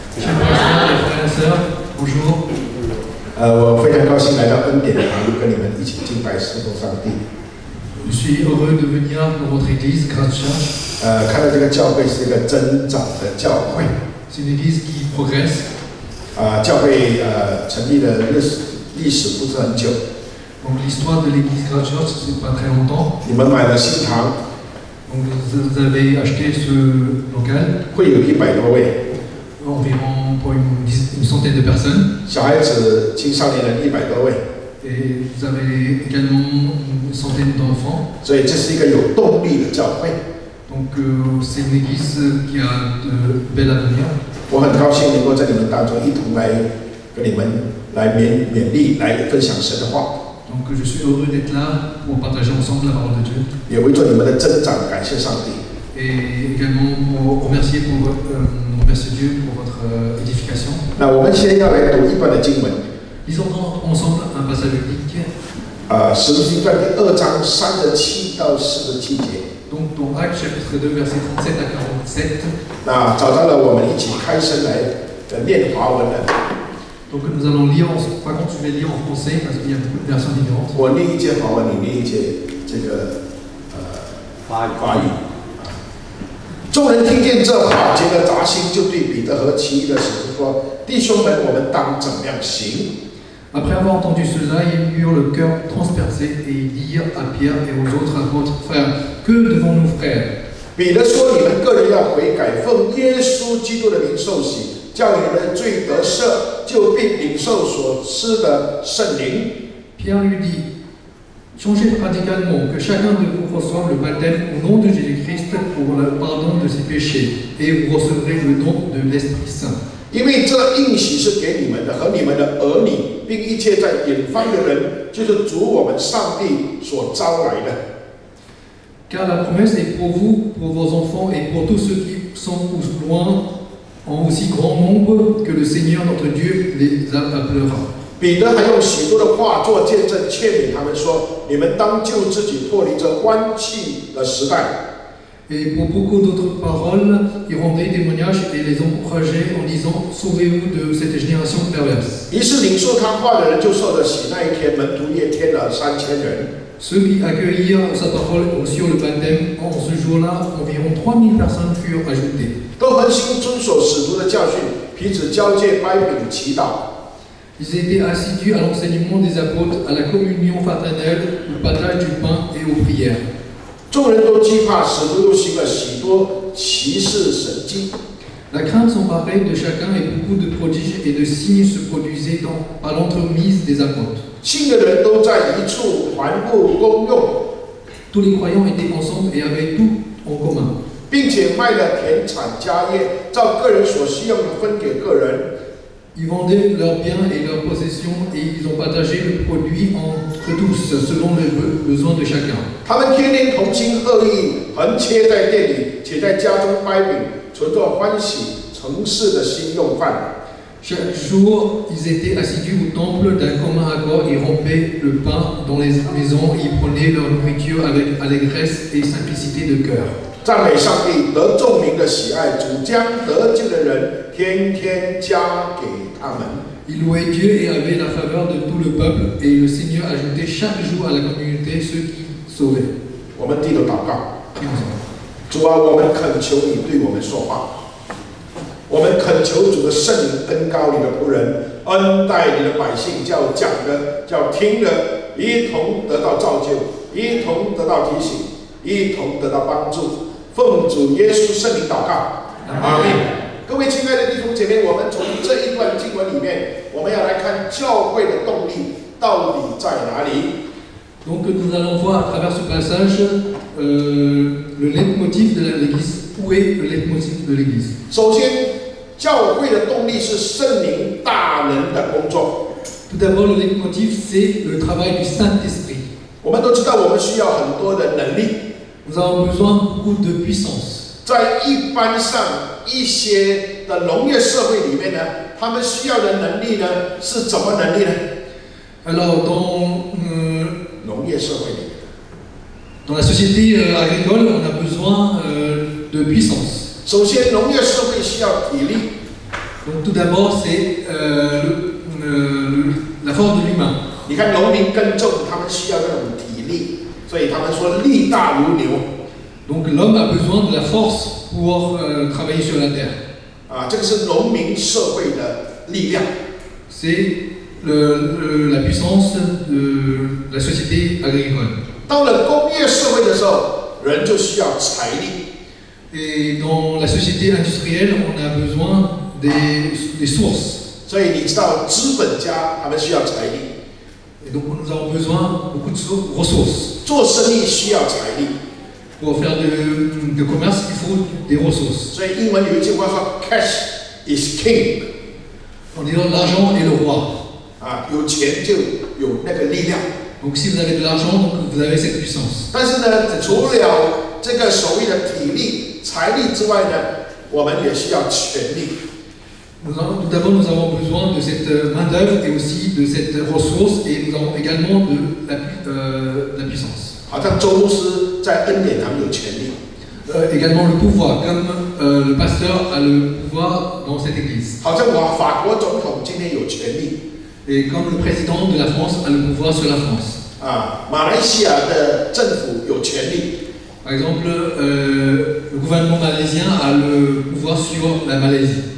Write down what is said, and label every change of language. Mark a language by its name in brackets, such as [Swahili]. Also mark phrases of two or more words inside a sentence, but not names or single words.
[Chinese] 我非常高兴来到恩典堂，跟你们一起敬拜侍奉上帝。 [French] Je suis heureux de venir dans votre église, Grace Church. [Chinese] 看到这个教会是一个增长的教会。 [French] C'est une église qui progresse. [Chinese] 教会成立的历史不是很久。 [French] Donc l'histoire de l'église Grace Church, c'est pas très longtemps. [Chinese] 你们买了新堂。 [French] Donc vous avez acheté ce local. [Chinese] 会有100多位。 [French] Environ pour une centaine de personnes. [Chinese] 小孩子、青少年人100多位。 [French] Et vous avez également une centaine d'enfants. [Chinese] 所以这是一个有动力的教会。 [French] Donc c'est une église qui a de belles avenir. [Chinese] 我很高兴能够在你们当中一同来跟你们来勉励，来分享神的话。 [French] Donc je suis heureux d'être là pour partager ensemble la parole de Dieu. [Chinese] 也为着你们的增长感谢上帝。 [French] Et également pour remercier Dieu pour votre édification. [Chinese] 那我们先要来读一段的经文。 [French] Lisons ensemble un passage biblique. [Chinese] 使徒行传第2章37到47节。 [French] Donc dans Actes chapitre 2 versets 37 à 47. [Chinese] 那找到了，我们一起开声来念华文了。 [French] Donc nous allons lire, par contre je vais lire en français parce qu'il y a beaucoup de versions différentes. [Chinese] 我念一节华文，你念一节这个法语。众人听见这话，觉得扎心，就对彼得和其余的使徒说：“弟兄们，我们当怎么样行？” [French] Après avoir entendu cela, ils eurent le cœur transpercé et ils dirent à Pierre et aux autres apôtres: Frères, que devons-nous faire? [Chinese] 彼得说：“你们个人要悔改，奉耶稣基督的名受洗，叫你们的罪得赦，就并领受所施的圣灵。” [French] Pierre lui dit: Changez radicalement, que chacun de vous reçoive le baptême au nom de Jésus-Christ pour le pardon de ses péchés, et vous recevrez le don de l'Esprit Saint. [Chinese] 因为这应许是给你们的和你们的儿女，并一切在远方的人，就是主我们上帝所招来的。 [French] Car la promesse est pour vous, pour vos enfants et pour tous ceux qui sont au loin, en aussi grand nombre que le Seigneur notre Dieu les appellera. [Chinese] 彼得还用许多的话做见证，劝勉他们说：“你们当救自己，脱离这弯曲的时代。” [French] Et pour beaucoup d'autres paroles, il rendait témoignage et les encourageait en disant « Sauvez-vous de cette génération perverse ». [Chinese] 于是领受他话的人就受了洗，那一天门徒也添了3000人。 [French] Ceux qui accueillirent sa parole sur le baptême, en ce jour-là, environ 3000 personnes furent ajoutées. [Chinese] 都恒心遵守使徒的教训，彼此交戒、掰饼、祈祷。 [French] Ils étaient assidus à l'enseignement des apôtres, à la communion fraternelle, au partage du pain et aux prières. [Chinese] 众人都惧怕，使徒又行了许多奇事神迹。 [French] La crainte s'emparait de chacun et beaucoup de prodiges et de signes se produisaient par l'entremise des apôtres. [Chinese] 信的人都在一处团布公用， [French] Tous les croyants étaient ensemble et avaient tout en commun. [Chinese] 并且卖了田产家业，照个人所需用的分给个人。 [French] Ils vendaient leurs biens et leurs possessions et ils ont partagé le produit entre tous, selon les besoins de chacun. [Chinese] 他们天天同心合意，横切在店里，且在家中掰饼，存着欢喜诚实的心用饭。 [French] Chaque jour, ils étaient assidus au temple d'un commun accord, ils rompaient le pain dans les maisons, ils prenaient leur nourriture avec allégresse et simplicité de cœur. [Chinese] 赞美上帝，得众民的喜爱，主将得救的人天天加给他们。 [French] Ils louaient Dieu et avaient la faveur de tout le peuple, et le Seigneur ajoutait chaque jour à la communauté ceux qui sauvaient. [Chinese] 我们低头祷告， [French] Prions ensemble. [Chinese] 主啊，我们恳求你对我们说话。 我们恳求主的圣灵恩膏你的仆人，恩待你的百姓，叫讲的，叫听的，一同得到造就，一同得到提醒，一同得到帮助。奉主耶稣圣名祷告，阿门。各位亲爱的弟兄姐妹，我们从这一段经文里面，我们要来看教会的动力到底在哪里。 [French] Donc nous allons voir à travers ce passage le leitmotiv de l'Église. Où est le leitmotiv de l'Église? [Chinese] 首先，教会的动力是圣灵大能的工作。 [French] Tout d'abord, le leitmotiv, c'est le travail du Saint-Esprit. [Chinese] 我们都知道，我们需要很多的能力。 [French] Nous avons besoin beaucoup de puissance. [Chinese] 在一般上一些的农业社会里面呢，他们需要的能力呢是怎么能力呢？ [French] Alors, dans [Chinese] 农业社会里面， [French] la société agricole, on a besoin de puissance. [Chinese] 首先农业社会需要体力， [French] Donc tout d'abord, c'est la force de l'humain. [Chinese] 你看农民耕种，他们需要那种体力，所以他们说力大如牛。 [French] Donc l'homme a besoin de la force pour travailler sur la terre. [Chinese] 啊，这个是农民社会的力量。 [French] C'est la puissance de la société agricole. [Chinese] 到了工业社会的时候，人就需要财力。 [French] Et dans la société industrielle, on a besoin des sources. [Chinese] 所以你知道，资本家他们需要财力， [French] Et donc nous avons besoin beaucoup de ressources. [Chinese] 做生意需要财力。 [French] Pour faire de commerce, il faut des ressources. [Chinese] 所以英文有一句话说 [English] "Cash is king"， [French] On dit l'argent est le roi. [Chinese] 啊，有钱就有那个力量。 [French] Donc si vous avez de l'argent, donc vous avez cette puissance. [Chinese] 但是呢，除了这个所谓的体力、财力之外呢，我们也需要权力。 [French] Tout d'abord, nous avons besoin de cette main-d'œuvre et aussi de cette ressource, et nous avons également de la puissance. [Chinese] 好像周牧师在恩典堂有权力， [French] Également le pouvoir, comme le pasteur a le pouvoir dans cette église. [Chinese] 好像法国总统今天有权力， [French] Et comme le président de la France a le pouvoir sur la France. [Chinese] 啊，马来西亚的政府有权力， [French] Par exemple, le gouvernement malaisien a le pouvoir sur la Malaisie.